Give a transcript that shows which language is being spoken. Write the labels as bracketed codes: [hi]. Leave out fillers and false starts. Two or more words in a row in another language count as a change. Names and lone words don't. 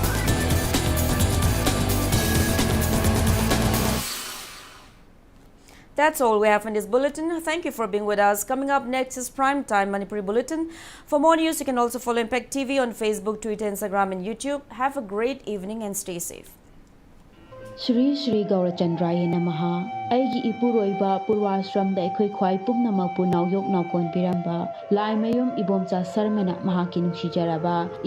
[en] That's all we have in this bulletin. Thank you for being with us. Coming up next is Primetime Manipuri Bulletin. For more news, you can also follow Impact TV on Facebook, Twitter, Instagram and YouTube. Have a great evening and stay safe. [sa] Shri Shri Gaurachandraya Namaha. [mni] Aigi Ipuroiba Purwashram da Ekhoi Khwai Pumnamakpu Nauyok Naukon Piramba. Lai Mayum Ibomcha Sarmana Mahaki Nukshijaraba.